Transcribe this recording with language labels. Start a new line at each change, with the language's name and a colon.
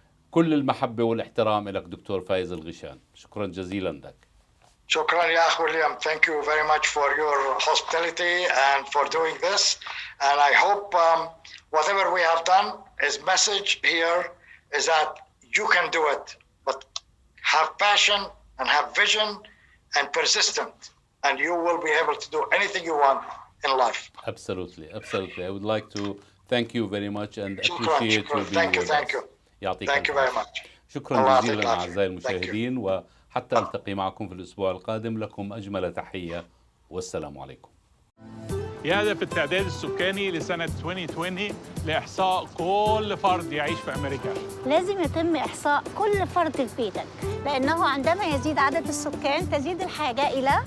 Arabic: كل المحبة والاحترام لك دكتور فايز الغيشان. شكرا جزيلا لك. شكرا يا أخ ويليام.
English: Thank you very much for your hospitality and for doing this. And I hope whatever we have done, his message here is that you can do it, but have passion and have vision and persistent, and you will be able to do anything you want in life. Absolutely, absolutely. I would like to thank you very much and appreciate you being with us. Thank you.
Arabic: يعطيك
English: Thank you very much.
Arabic: شكرا جزيلا أعزائي المشاهدين، وحتى ألتقي معكم في الأسبوع القادم. لكم أجمل تحية والسلام عليكم. يهدف التعداد السكاني لسنة 2020 لإحصاء كل فرد يعيش في أمريكا. لازم يتم إحصاء كل فرد في بيتك، لأنه عندما يزيد عدد السكان تزيد الحاجة إلى